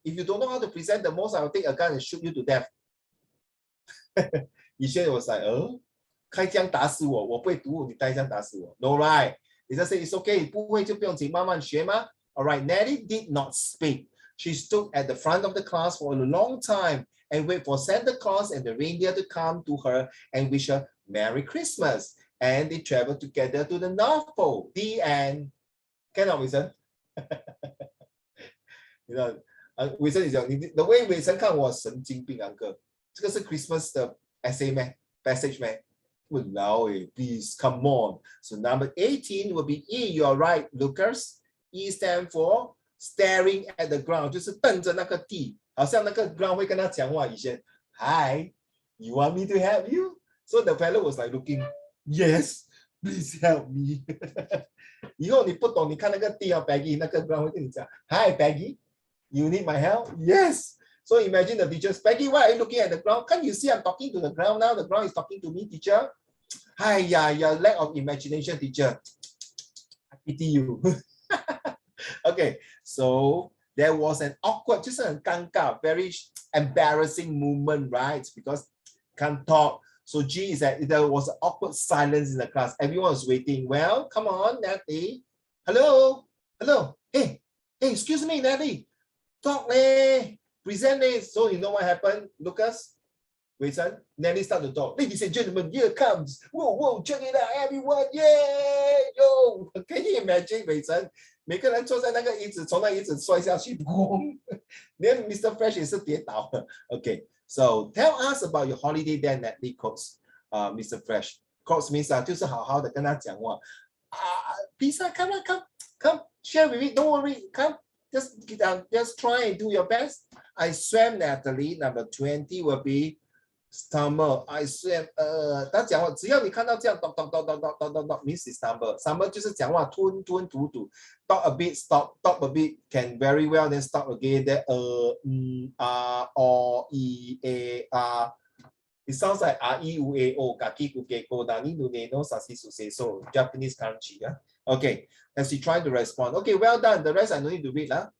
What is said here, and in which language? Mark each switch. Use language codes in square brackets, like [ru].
[en] If you don't know how to present, the most I will take a gun and shoot you to death. [zh] 以前 [en] was like, [zh] 开枪打死我，我不会读，你开枪打死我。 [en] No right. He just said it's okay. [zh] 不会就不用紧，慢慢学嘛。 [en] All right. Nelly did not speak. She stood at the front of the class for a long time and wait for Santa Claus and the reindeer to come to her and wish her Merry Christmas. And they traveled together to the North Pole. The end. Cannot Wilson? You know, Wilson is the way Wilson [zh] 看我神经病 [en] uncle. [zh] 这个是 [en] Christmas 的 essay 咩？ passage, man. Wow, please, come on. So number 18 will be E. You are right, Lucas. E stand for staring at the ground， [zh] 就是瞪着那个地，好像那个 [en] ground [zh] 会跟他讲话。以前 [en] ，Hi, you want me to help you? So the fellow was like looking, yes, please help me. [zh] 以后你不懂，你看那个地啊 ，Peggy， 那个 ground 会跟你讲 ， [en] Hi Peggy, you need my help? Yes. So imagine the teachers, Peggy, why are you looking at the ground? Can't you see I'm talking to the ground now? The ground is talking to me, teacher. Hi, yeah, your lack of imagination, teacher. I pity you. Okay, so there was an awkward, [zh] 就是很尴尬, [en] very embarrassing moment, right? Because can't talk. So G is that there was an awkward silence in the class. Everyone was waiting. Well, come on, Natalie. Hello, hello. Hey, excuse me, Natalie. Talk, present, So you know what happened, Lucas? Wait, son. Nelly started to talk. Ladies and gentlemen, here comes. Whoa, check it out, everyone. Yay, yo. Can you imagine, Wait, son? [zh] 每个人坐在那个椅子，从那椅子摔下去，连 Mr. Fresh 也是跌倒了。 [en] Okay, so tell us about your holiday there, Natalie quotes, Mr. Fresh. Quotes means [zh] 就是好好的跟他讲话。 [en] Please, come, share with me. Don't worry, come, just try and do your best. I swam, Natalie. Number 20 will be stumble. I swam. [zh] 他讲话，只要你看到这样，咚 [en] means stumble. [zh] Stumble 就是讲话吞吐吐。 [en] Talk a bit, stop. Talk a bit, can very well, then stop again. Then It sounds like R-E-U-A-O. [ja] Kaki kuke ko dani nune no sasi suse so. [en] Japanese kanji. Okay, as he tried to respond. Okay, well done. The rest I don't need to read.